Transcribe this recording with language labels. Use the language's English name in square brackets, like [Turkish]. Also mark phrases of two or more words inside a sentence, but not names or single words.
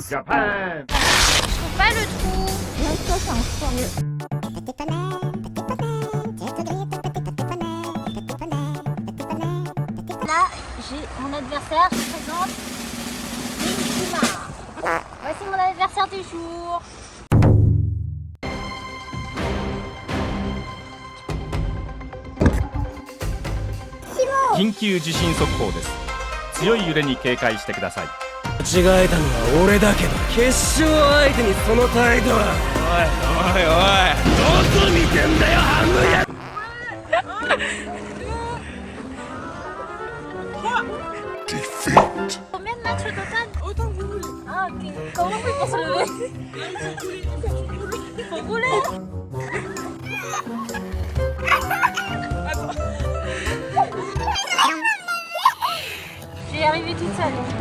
[French] Je trouve pas le trou. Là, ça, c'est un sport. Là, j'ai mon adversaire. Je présente Nishima. Voici mon adversaire du jour. [Japanese] 緊急地震速報です。強い揺れに警戒してください。間違えたのは俺だけど、決勝相手にその態度は。おいおいおい、どこ見てんだよ、ハングや。 [French] Combien de matchs au total? Autant que vous voulez. Ah ok. Comment on fait pour se lever? Faut rouler. Je vais y arriver toute seule.